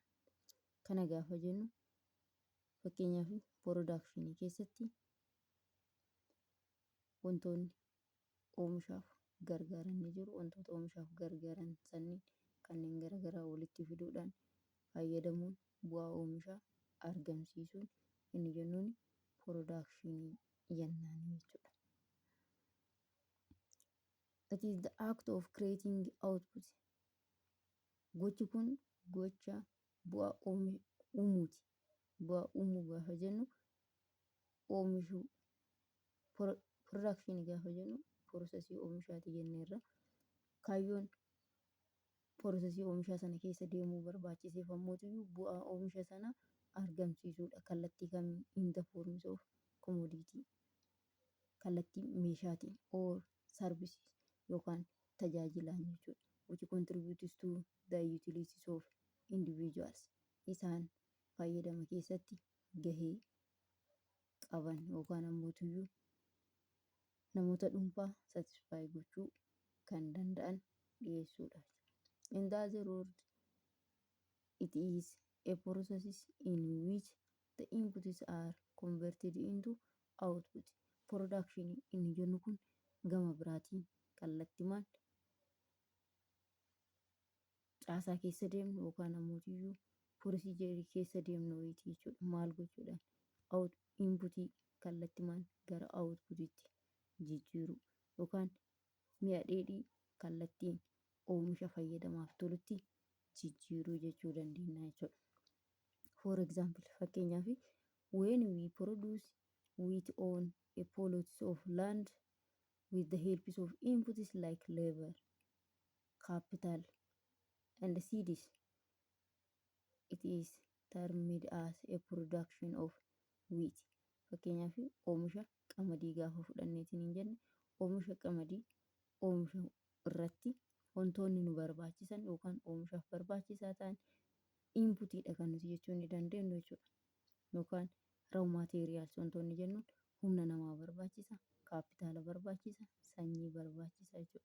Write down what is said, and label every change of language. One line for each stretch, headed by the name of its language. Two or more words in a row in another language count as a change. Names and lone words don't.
Oromo: Kana gaafa jennu fakkeenyaaf production keessatti wantoonni oomishaaf gargaaran ni jiru. Wantoota oomishaaf gargaaran sanniin kanneen garaagaraa walitti fiduudhaan fayyadamuun bu'aa oomishaa argamsiisuun inni jennuun production jennaan jechuudha.
English: That is the act of creating output.
Oromo: Gochi kun gocha bu'aa uumuuti. Bu'aa uumuu gaafa jennu oomishuu production gaafa jennu processii oomishaati jenneerra. Kaayyoon processii oomishaa sana keessa deemuu barbaachiseef ammoo bu'aa oomisha sana argamsiisuudha. Kallattii kamiin
English: in the forms of commodity.
Oromo: Kallattii meeshaatiin
English: or services
Oromo: yookaan tajaajilaan jechuudha.
English: Which contributes to the utilities of individuals.
Oromo: Isaan fayyadama keessatti gahee qaban yookaan ammoo namoota dhuunfaa satisfy gochuu kan danda'an dhiyeessuudha.
English: In the other word, it is a process in which the inputs are converted into output.
Oromo: Production inni jennu kun gama biraatiin kallattimaan caasaa keessa deemnu yookaan ammoo procedure keessa deemnu wayitii jechuudha. Maal gochuudhaan inputii kallattimaan gara outputiitti jijjiiru yookaan mi'a dheedhii kallattiin oomisha fayyadamaaf tolutti jijjiiruu jechuu dandeenya jechuudha.
English: For example, fakkeenyaaf when we produce wheat on a plot of land with the help of inputs like labor, capital, and seeds, it is termed as a production of wheat.
Oromo: Fakkeenyaaf oomisha qamadii gaafa fudhanneetiin hin jenne oomisha qamadii oomisha irratti wantoonni nu barbaachisan yookaan oomishaaf barbaachisaa ta'an inputiidha kan nuti jechuu ni dandeenyu jechuudha. Yookaan
English: raw materials
Oromo: wantoonni jennuun humna namaa barbaachisa, kaapitaala barbaachisa, sanyii barbaachisa jechuudha.